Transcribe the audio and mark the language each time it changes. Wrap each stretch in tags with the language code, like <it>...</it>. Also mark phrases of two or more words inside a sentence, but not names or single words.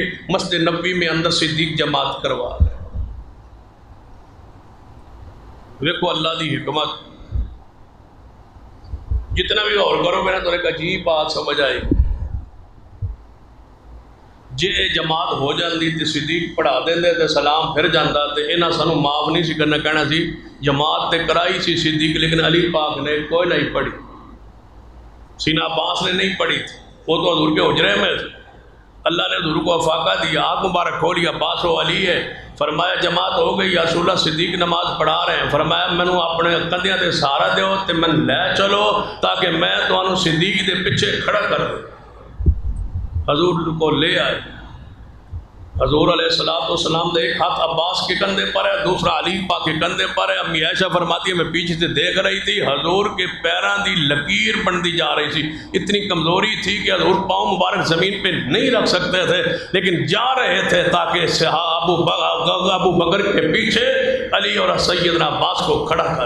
<ur>مسجد نبوی میں اندر صدیق جماعت کروا رہے۔</ur> <pa>دیکھو اللہ دی حکمت، جتنا بھی غور کرو میرا تو ایک عجیب بات سمجھ آئی۔ جے جماعت ہو جاندی تے صدیق پڑھا دیندے تے سلام پھر جاندا تے انہاں سانو معاف نہیں سی کرنا، کہنا سی جماعت تے کرائی سی صدیق لیکن علی پاک نے کوئی نہیں پڑھی، سیدنا عباس نے نہیں پڑھی تھی،</pa> <ur>وہ تو حضور کے حجرے میں تھے۔ اللہ نے حضور کو افاقہ دیا، آنکھ مبارک کھولی، عباس و علی ہے، فرمایا جماعت ہو گئی</ur> <ar>یا رسول اللہ؟</ar> <pa>صدیق</pa> <ur>نماز پڑھا رہے ہیں۔</ur> <pa>فرمایا مینوں اپنے کندھیاں تے سہارا دیو تے میں لے چلو تاکہ میں تانوں صدیق دے پیچھے کھڑا کر دوں۔</pa> <ur>حضور کو لے آئے۔ حضور علیہ السلام دے ایک ہاتھ عباس کے کندھے پر ہے، دوسرا علی پاک کے کندھے پر ہے۔ امی عائشہ فرماتی ہے میں پیچھے سے دیکھ رہی تھی، حضور کے</ur> <pa>پیراں دی لکیر</pa> <ur>بنتی جا رہی تھی، اتنی کمزوری تھی کہ حضور پاؤں مبارک زمین پہ نہیں رکھ سکتے تھے، لیکن جا رہے تھے تاکہ ابو بکر کے پیچھے علی اور سیدنا عباس کو کھڑا کر۔</ur>